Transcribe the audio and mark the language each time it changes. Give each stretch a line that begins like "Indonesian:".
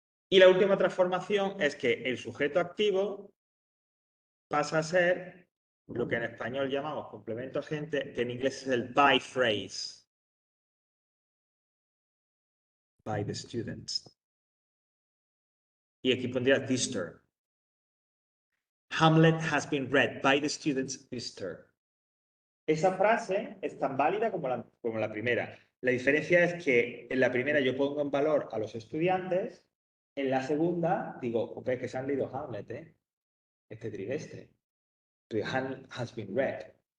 Spanish: Y la última transformación es que el sujeto activo pasa a ser lo que en español llamamos complemento agente, que en inglés es el by phrase.
English: By the students.
Spanish: Y aquí pondría
English: this term. Hamlet has been read by the students this term.
Spanish: Esa frase es tan válida como la primera. La diferencia es que en la primera yo pongo en valor a los estudiantes, en la segunda digo, ok, que se han leído Hamlet, este trimestre.
English: Has been read.